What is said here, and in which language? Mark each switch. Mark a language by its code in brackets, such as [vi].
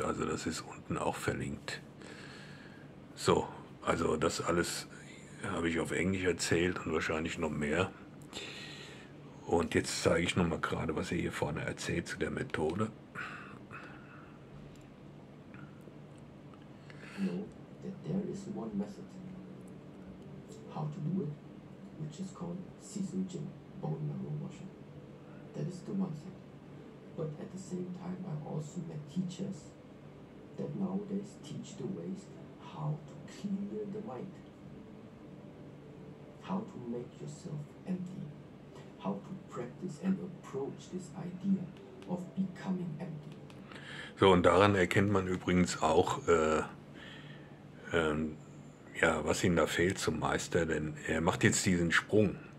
[de] Also das ist unten auch verlinkt. So, also das alles habe ich auf Englisch erzählt und wahrscheinlich noch mehr. Und jetzt zeige ich nochmal gerade, was er hier vorne erzählt zu der Methode. [en] Know that there is one method how to do it, which is called sich, bone marrow washing. That is the one thing. But at the same time, I also met teachers that nowadays teach the ways how to clear the mind, how to make yourself empty, how to practice and approach this idea of becoming empty. [de] So, und daran erkennt man übrigens auch, ja, was ihm da fehlt zum Meister, denn er macht jetzt diesen Sprung.